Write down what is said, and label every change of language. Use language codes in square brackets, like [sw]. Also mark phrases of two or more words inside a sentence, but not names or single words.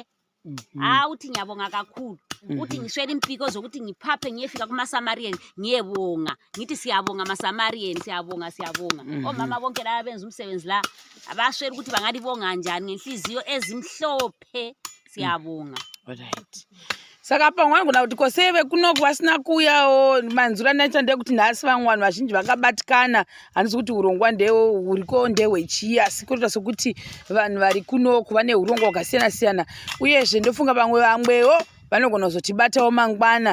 [zu] Uthi ngiyabonga kakhulu. Uthi ngiswela impiko zokuthi ngiphaphe ngiyefika kumaSamarian ngiyebonga. Ngithi siyabonga amaSamarian, siyabonga. Omama bonke la benza umsebenzi la abaswela ukuthi bangalibonga njani ngenhliziyo ezimhlophe. Siyabonga. Alright. [sn] Saka pamwangu kuti koseve kunoku vasina kuyawo manzura naita kuti nhasi vamwani vazhinji vakabatikana. Handisi kuti urongwa huriko ndehwechiya, sikuita sokuti vanhu vari kunoku vane urongwa hwakasiyana. Uyezve ndofunga vamwewo vanogona kuzotibatawo mangwana.